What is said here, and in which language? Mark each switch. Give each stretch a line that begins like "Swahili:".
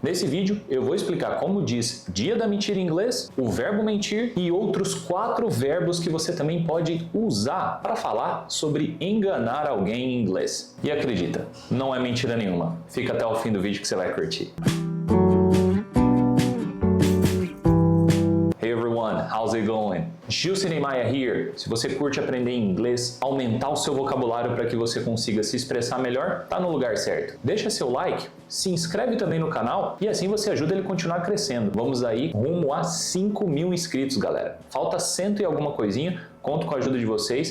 Portuguese: Nesse vídeo eu vou explicar como diz dia da mentira em inglês, o verbo mentir e outros 4 verbos que você também pode usar para falar sobre enganar alguém em inglês. E acredita, não é mentira nenhuma. Fica até o fim do vídeo que você vai curtir.
English: Hey everyone, how's it going? Gilson Maia here.
Portuguese: Se você curte aprender inglês, aumentar o seu vocabulário para que você consiga se expressar melhor, tá no lugar certo. Deixa seu like, se inscreve também no canal e assim você ajuda ele a continuar crescendo. Vamos aí rumo a 5.000 inscritos, galera. Falta 100 e alguma coisinha, conto com a ajuda de vocês.